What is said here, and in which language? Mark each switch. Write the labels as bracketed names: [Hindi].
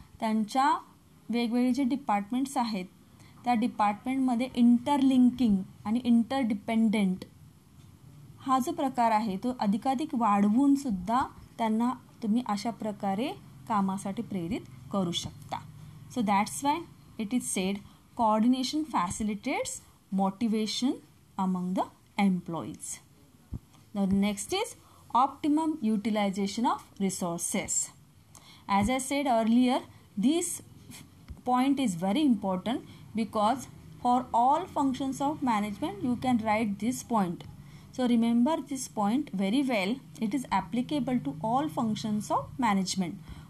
[Marathi] त्यांच्या वेगवेगळे जे डिपार्टमेंट्स आहेत त्या डिपार्टमेंटमध्ये इंटरलिंकिंग आणि इंटरडिपेंडेंट हा जो प्रकार आहे तो अधिकाधिक वाढवून सुद्धा त्यांना तुम्ही अशा प्रकारे कामासाठी प्रेरित करू शकता. [English] So that's why it is said coordination facilitates motivation among the employees. Now next is optimum utilization of resources. As I said earlier, this point is very important because for all functions of management you can write this point. So remember this point very well. It is applicable to all functions of management.